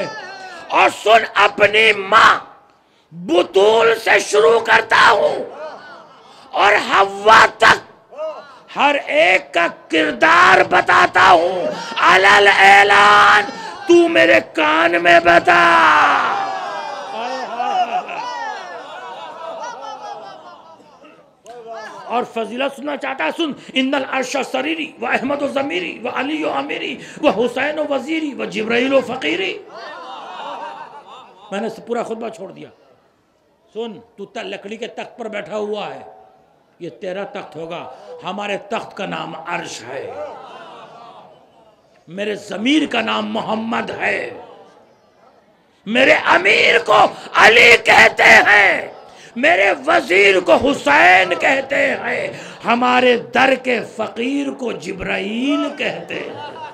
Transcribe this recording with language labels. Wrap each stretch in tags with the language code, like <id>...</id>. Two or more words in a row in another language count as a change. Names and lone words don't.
<ur>اور سن، اپنی ماں بطول سے شروع کرتا ہوں اور حوا تک ہر ایک کا کردار بتاتا ہوں علل اعلان، تو میرے کان میں بتا۔ اور فضیلت سننا چاہتا ہے،</ur> <ar>سن، ان العرش سریری و احمد و ضمیری و علی و امیری و حسین و وزیری و جبرائیل و فقیری۔</ar> <ur>میں نے پورا خطبہ چھوڑ دیا۔ سن، تو لکڑی کے تخت پر بیٹھا ہوا ہے، یہ تیرا تخت ہوگا، ہمارے تخت کا نام عرش ہے، میرے ضمیر کا نام محمد ہے، میرے امیر کو علی کہتے ہیں، میرے وزیر کو حسین کہتے ہیں، ہمارے در کے فقیر کو جبرائیل کہتے ہیں۔</ur>